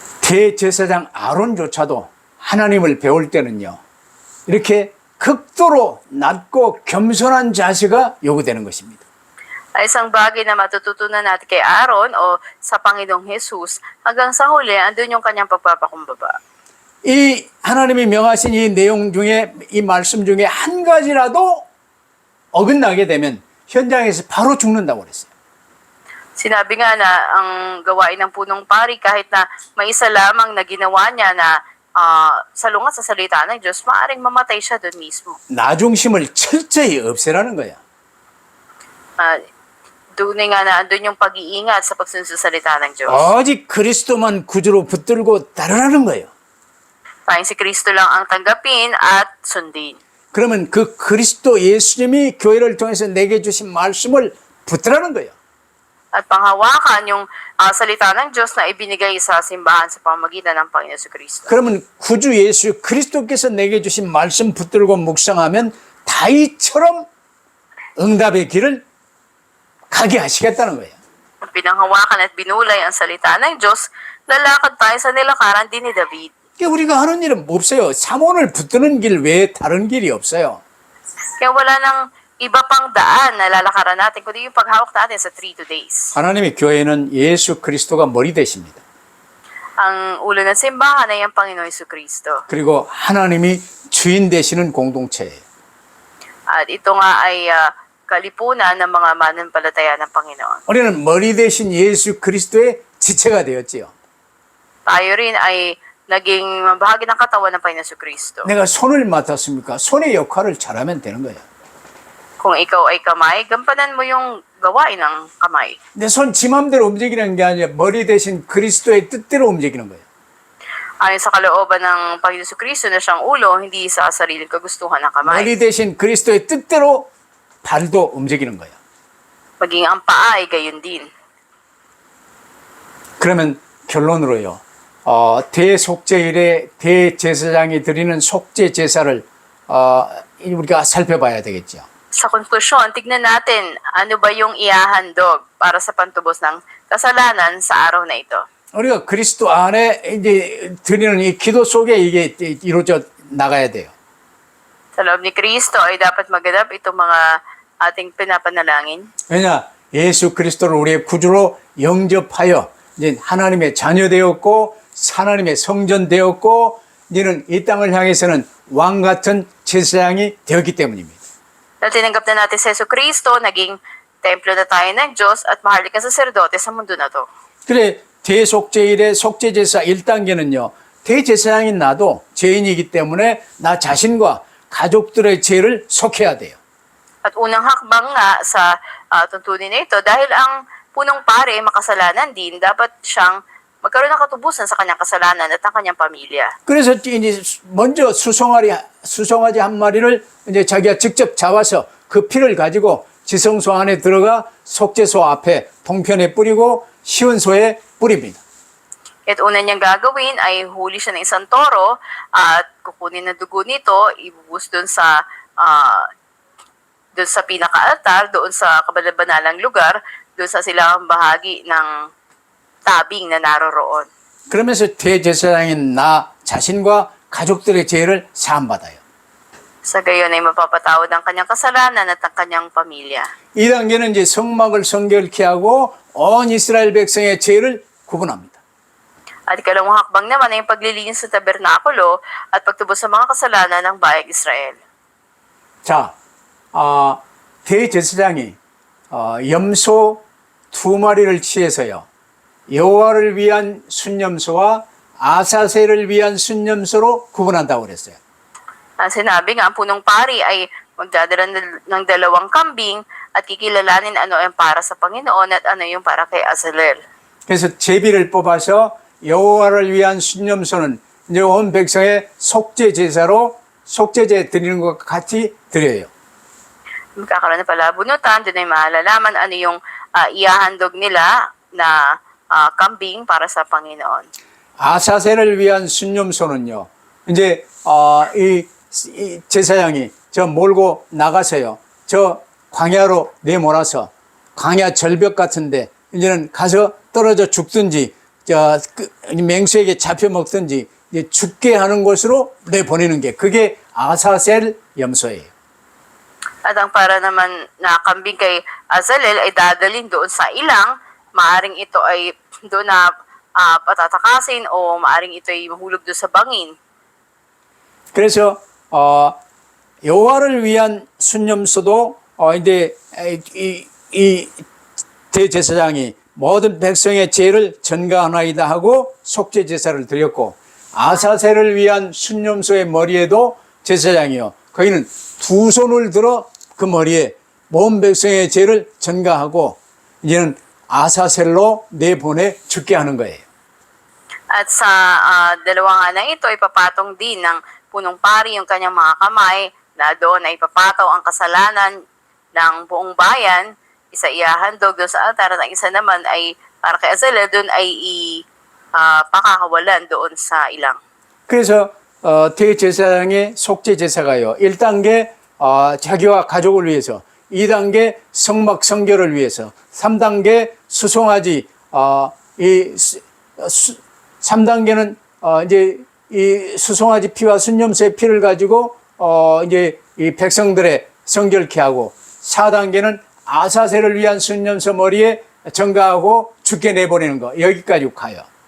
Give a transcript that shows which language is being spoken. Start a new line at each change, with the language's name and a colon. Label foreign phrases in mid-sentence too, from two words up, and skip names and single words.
Korean: 대제사장 아론조차도 하나님을 배울 때는요, 이렇게 극도로 낮고 겸손한 자세가 요구되는 것입니다.
Filipino: Isang bagay na matututunan natin kay Aaron o sa Panginoong Jesus, hanggang sa huli, andun yung kanyang pagpapakumbaba.
Korean: 이 하나님이 명하신 이 내용 중에, 이 말씀 중에 한 가지라도 어긋나게 되면 현장에서 바로 죽는다고 그랬어요.
Filipino: Sinabi nga na ang gawain ng punong pari, kahit na may isa lamang na ginawa niya na salungat sa salita ng Diyos, maaaring mamatay siya doon mismo.
Korean: 나중심을 철저히 없애라는 거야.
Filipino: Tunay nga na andun yung pag-iingat sa pagsunod sa salita ng Diyos.
Korean: 오직 그리스도만 구주로 붙들고 따르라는 거예요.
Filipino: Tayong si Kristo lang ang tanggapin at sundin.
Korean: 그러면 그 그리스도 예수님이 교회를 통해서 내게 주신 말씀을 붙들라는 거예요.
Filipino: At panghawakan yung salita ng Diyos na ibinigay sa simbahan sa pamamagitan ng Panginoon si Kristo.
Korean: 그러면 구주 예수 그리스도께서 내게 주신 말씀 붙들고 묵상하면 다윗처럼 응답의 길을 가게 하시겠다는 거예요.
Filipino: Kung pinanghawakan at binulay ang salita ng Diyos, lalakad tayo sa nilakaran din ni David.
Korean: 그러니까 우리가 하는 일은 없어요. 삼원을 붙드는 길 외에 다른 길이 없어요.
Filipino: Kaya wala nang iba pang daan na lalakaran natin, kundi yung paghawak natin sa 3 days.
Korean: 하나님의 교회는 예수 그리스도가 머리 되십니다.
Filipino: Ang ulo ng simbahan ay ang Panginoon Hesus Kristo.
Korean: 그리고 하나님이 주인 되시는 공동체예요.
Filipino: At ito nga ay kalipunan ng mga mananampalataya ng Panginoon.
Korean: 우리는 머리 되신 예수 그리스도의 지체가 되었지요.
Filipino: Tayo rin ay naging bahagi ng katawan ng Panginoon Hesus Kristo.
Korean: 내가 손을 맡았습니까? 손의 역할을 잘하면 되는 거예요.
Filipino: Kung ikaw ay kamay, gampanan mo yung gawain ng kamay.
Korean: 내 손 지 맘대로 움직이는 게 아니라 머리 대신 그리스도의 뜻대로 움직이는 거예요.
Filipino: Ayon sa kalooban ng Panginoon Hesus Kristo na siyang ulo, hindi sa sariling kagustuhan ng kamay.
Korean: 머리 대신 그리스도의 뜻대로 발도 움직이는 거예요.
Filipino: Maging ang paa ay gayon din.
Korean: 그러면 결론으로요. 대속죄일에 대제사장이 드리는 속죄 제사를 우리가 살펴봐야 되겠죠.
Filipino: Sa konklusyon, tignan natin ano ba yung iahandog para sa pantubos ng kasalanan sa araw na ito.
Korean: 우리가 그리스도 안에 이제 드리는 이 기도 속에 이게 이루어져 나가야 돼요.
Filipino: Sa loob ni Kristo ay dapat maganap itong mga ating pinapanalangin.
Korean: 왜냐? 예수 그리스도를 우리의 구주로 영접하여 이제 하나님의 자녀 되었고 하나님의 성전 되었고 이제는 이 땅을 향해서는 왕 같은 제사장이 되었기 때문입니다.
Filipino: Dahil tinanggap na natin si Hesus Kristo, naging templo na tayo ng Diyos at mahalagang saserdote sa mundo na to.
Korean: 그래 대속죄일의 속죄제사 1단계는요. 대제사장인 나도 죄인이기 때문에 나 자신과 가족들의 죄를 속해야 돼요.
Filipino: At unang hakbang nga sa tuntunin na ito, dahil ang punong pare ay makasalanan din, dapat siyang magkaroon ng katubusan sa kanyang kasalanan at ang kanyang pamilya.
Korean: 그래서 이제 먼저 수송아지 한 마리를 이제 자기가 직접 잡아서 그 피를 가지고 지성소 안에 들어가 속죄소 앞에 동편에 뿌리고 시온소에 뿌립니다.
Filipino: At una niyang gagawin ay huli siya ng isang toro at kukunin na dugo nito, ibubus doon sa pinaka-altar, doon sa kabalabanalang lugar, doon sa silang bahagi ng tabing na naroroon.
Korean: 그러면서 대제사장인 나 자신과 가족들의 죄를 사함받아요.
Filipino: Sa gayon ay mapapatawad ang kanyang kasalanan at ang kanyang pamilya.
Korean: 2단계는 이제 성막을 성결케 하고 온 이스라엘 백성의 죄를 구분합니다.
Filipino: At ikalawang hakbang naman ay yung paglilinis sa tabernakulo at pagtubos sa mga kasalanan ng bayang Israel.
Korean: 자, 대제사장이 염소 2마리를 취해서요. 여호와를 위한 순념소와 아사셀을 위한 순념소로 구분한다고 그랬어요.
Filipino: Sinabi nga, ang punong pari ay magdadala ng 2 kambing at kikilalanin ano yung para sa Panginoon at ano yung para kay Azalel.
Korean: 그래서 제비를 뽑아서 여호와를 위한 순념소는 이제 온 백성의 속죄 제사로 속죄제 드리는 것과 같이 드려요.
Filipino: Magkakaroon na pala bunutan, doon ay malalaman ano yung iahandog nila na kambing para sa Panginoon.
Korean: 아사셀을 위한 순념소는요. 이제 이 제사장이 저 몰고 나가서요. 저 광야로 내몰아서 광야 절벽 같은데 이제는 가서 떨어져 죽든지 맹수에게 잡혀 먹든지 이제 죽게 하는 곳으로 내보내는 게 그게 아사셀 염소예요.
Filipino: At ang para naman na kambing kay Azalel ay dadalhin doon sa ilang, maaring ito ay doon na patatakasin o maaring ito ay mahulog doon sa bangin.
Korean: 그래서 여호와를 위한 순념소도 이제 이 대제사장이 모든 백성의 죄를 전가하나이다 하고 속죄 제사를 드렸고 아사셀을 위한 순념소의 머리에도 제사장이요. 거기는 두 손을 들어 그 머리에 모든 백성의 죄를 전가하고 이제는 아사셀로 내보내 죽게 하는 거예요.
Filipino: At sa dalawang na ito, ipapatong din ng punong pari yung kanyang mga kamay na doon ay ipapataw ang kasalanan ng buong bayan, isa ihahandog doon sa altar, at ang isa naman ay para kay Azalel, doon ay pakakawalan doon sa ilang.
Korean: 그래서 대제사장의 속죄 제사가요. 1단계 자기와 가족을 위해서, 2단계 성막 성결을 위해서, 3단계 수송아지 3단계는 이제 이 수송아지 피와 순념소의 피를 가지고 이제 이 백성들의 성결케 하고 4단계는 아사셀을 위한 순념소 머리에 전가하고 죽게 내보내는 거 여기까지 가요.